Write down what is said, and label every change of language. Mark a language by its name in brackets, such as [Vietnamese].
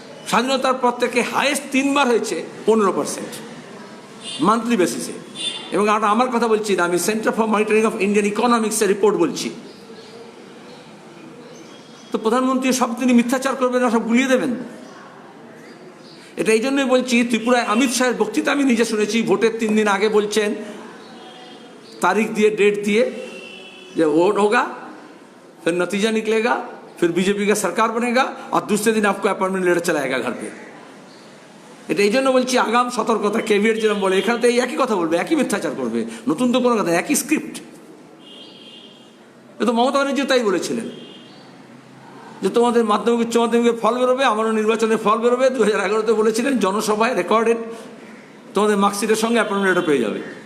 [Bangla] স্বাধীনতার পর থেকে হাইয়েস্ট 3 বার হয়েছে 15% মান্থলি বেসিসে। এবং আমার কথা বলছি না, আমি centre for monitoring of Indian ইকোনমিক্সের report বলছি। তো প্রধানমন্ত্রী সব তিনি মিথ্যাচার করবেন না, সব গুলিয়ে দেবেন। এটা এই জন্যই বলছি, ত্রিপুরায় অমিত শাহের বক্তৃতা আমি নিজে শুনেছি, ভোটের 3 দিন আগে বলছেন, [Hindi] तारीख दिए, डेट दिए, जब वोट होगा फिर नतीजा निकलेगा, फिर बीजेपी का सरकार बनेगा और दूसरे दिन आपको अपॉइंटमेंट लेटर चलाएगा घर पे। [Bangla] এটা এই জন্য বলছি আগাম সতর্কতা, কেভিয়েট যেরকম বলে, এখানে তো এই একই কথা বলবে, একই মিথ্যাচার করবে, নতুন তো কোনো কথা, একই স্ক্রিপ্ট। এ তো মমতা ব্যানার্জি তাই বলেছিলেন যে তোমাদের মাধ্যমিক উচ্চ মাধ্যমিকের ফল বেরোবে, আমারও নির্বাচনের ফল বেরোবে, 2011-তে বলেছিলেন জনসভায় রেকর্ডেড, তোমাদের মার্কশিটের সঙ্গে অ্যাপয়েন্টমেন্ট লেটার পেয়ে যাবে।